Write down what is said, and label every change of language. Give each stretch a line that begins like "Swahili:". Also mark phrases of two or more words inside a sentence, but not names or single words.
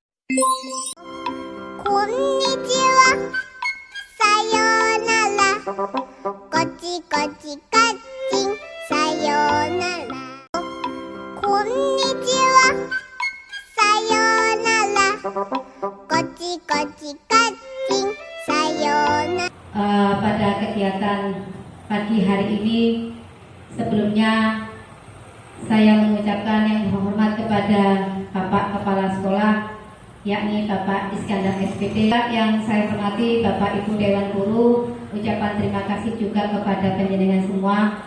Indonesian: Konnichiwa, sayonara, kochi kochi kaching, sayonara. Konnichiwa, sayonara, kochi kochi kaching, sayonara. Pada kegiatan pagi hari ini, sebelumnya saya mengucapkan yang hormat kepada Bapak Kepala Sekolah, yakni Bapak Iskandar SPD. Yang saya hormati Bapak Ibu Dewan Guru, ucapan terima kasih juga kepada penjenengan semua